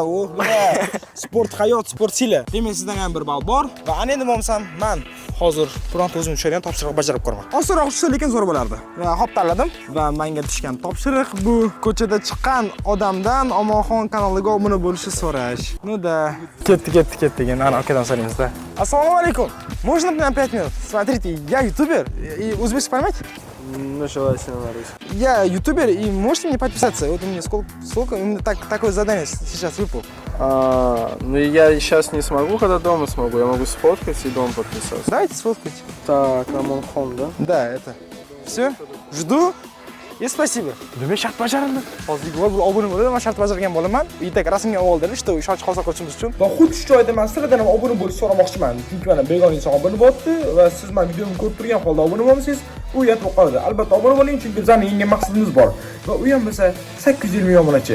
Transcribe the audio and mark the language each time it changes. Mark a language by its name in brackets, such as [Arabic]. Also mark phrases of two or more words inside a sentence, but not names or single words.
[Uzbek] Sport hayot, sport sila. Demak, sizdan ham bir ball bor va ana endi bo'lmasam, men hozir bironta o'zim tushirgan topshiriq bajarib ko'raman. Osonroq tushsa, lekin zo'r bo'lardi. Va hop tanladim va menga tushgan topshiriq bu ko'chada chiqqan odamdan Omonxon kanaliga obuna bo'lishni so'rash. [Russian] Ну-да. [Uzbek] Ketdi. Ana akadan so'raymiz-da. Assalomu alaykum. [Russian] Можно прям 5 минут? Смотрите, я ютубер и узбекский понимаете? Началась Беларусь. Я ютубер, и можете мне подписаться? Вот у меня сколько именно такое задание сейчас выпал. Ну я сейчас не смогу, когда дома смогу. Я могу сфоткать и дома подписаться. Давайте сфоткайте. Так, Omonxon, да? Да, это. Все, жду. И спасибо. [Uzbek] Nima shart bajarildi? Hozirgi bor obuna bo'ladi, men shart bajargan bo'laman. Uyda rasmga oldirib, işte ishonch hosil qilishimiz uchun. Men xuddi shu joyda men sizlardan ham obuna bo'lishni so'ramoqchiman. Chunki mana begona inson obuna bo'lyapti va siz men videomni ko'rib turgan holda obuna bo'lmasangiz, u yetib qoladi. Albatta obuna bo'ling, chunki bizning yengan maqsadimiz bor. Va u ham bo'lsa 850 ming obunachi.